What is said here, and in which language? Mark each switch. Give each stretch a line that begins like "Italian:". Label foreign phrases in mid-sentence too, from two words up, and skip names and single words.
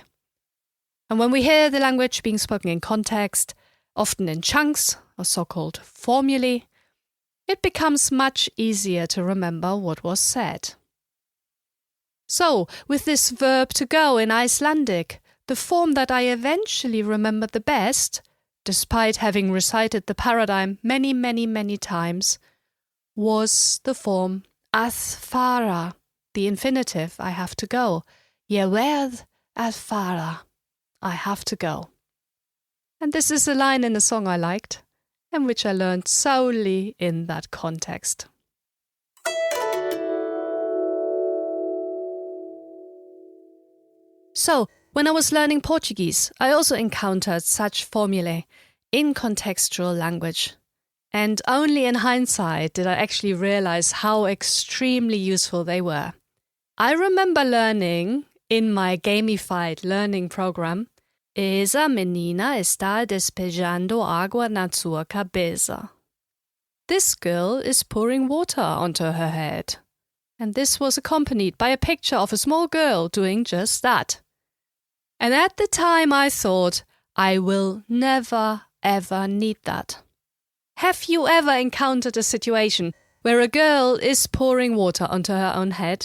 English: And when we hear the language being spoken in context, often in chunks, or so-called formulae, it becomes much easier to remember what was said. So, with this verb to go in Icelandic, the form that I eventually remembered the best, despite having recited the paradigm many times, was the form
Icelandic: að fara,
English: the infinitive, I have to go.
Icelandic: Ég verð að fara,
English: I have to go. And this is a line in a song I liked, and which I learned solely in that context. So, when I was learning Portuguese, I also encountered such formulae in contextual language. And only in hindsight did I actually realize how extremely useful they were. I remember learning in my gamified learning program,
Portuguese: Esa menina está despejando agua na sua cabeça.
English: This girl is pouring water onto her head. And this was accompanied by a picture of a small girl doing just that. And at the time I thought, I will never ever need that. Have you ever encountered a situation where a girl is pouring water onto her own head?